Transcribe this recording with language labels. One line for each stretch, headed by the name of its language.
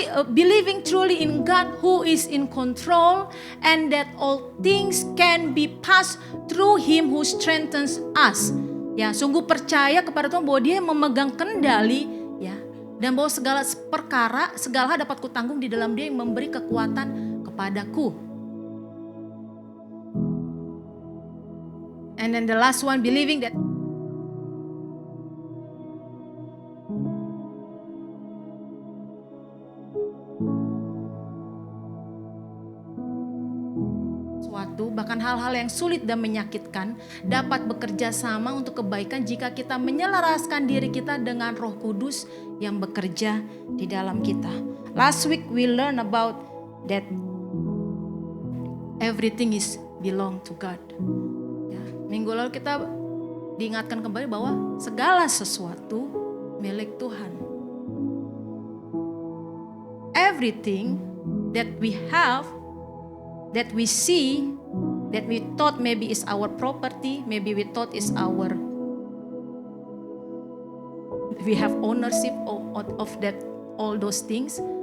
English: believing truly in God who is in control, and that all things can be passed through Him who strengthens us.
Indonesian: Ya, sungguh percaya kepada Tuhan bahwa Dia yang memegang kendali, ya, dan bahwa segala perkara, segala hal dapat kutanggung di dalam Dia yang memberi kekuatan kepadaku.
English: And then the last one, believing that
Indonesian: bahkan hal-hal yang sulit dan menyakitkan dapat bekerja sama untuk kebaikan jika kita menyelaraskan diri kita dengan Roh Kudus yang bekerja di dalam kita.
English: Last week we learn about that everything is belong to God.
Indonesian: Ya, minggu lalu kita diingatkan kembali bahwa segala sesuatu milik Tuhan.
English: Everything that we have, that we see, that we thought maybe is our property, maybe we thought is we have ownership of that, all those things.